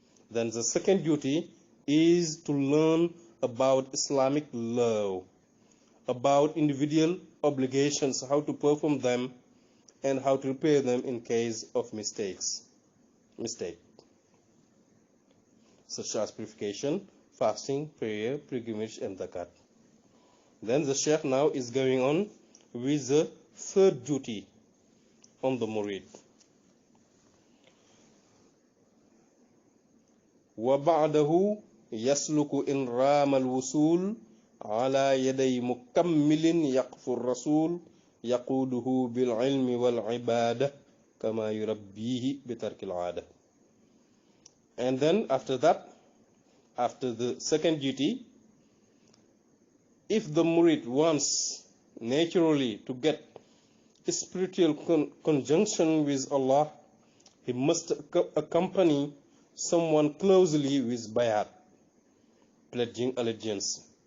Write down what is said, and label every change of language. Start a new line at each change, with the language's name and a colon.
English: Then the second duty is to learn about Islamic law, about individual obligations, how to perform them, and how to repair them in case of mistake, such as purification, fasting, prayer, pilgrimage, and zakat. Then the Sheikh now is going on with the third duty on the Mureed.
Arabic: وبعده يسلك إن رام الوصول على يدي مكمل يقف الرسول يقوده بالعلم والعبادة كما يربيه بترك العادة.
English: And then after that, after the second duty, if the murid wants naturally to get spiritual conjunction with Allah, he must accompany someone closely with bayat, pledging allegiance.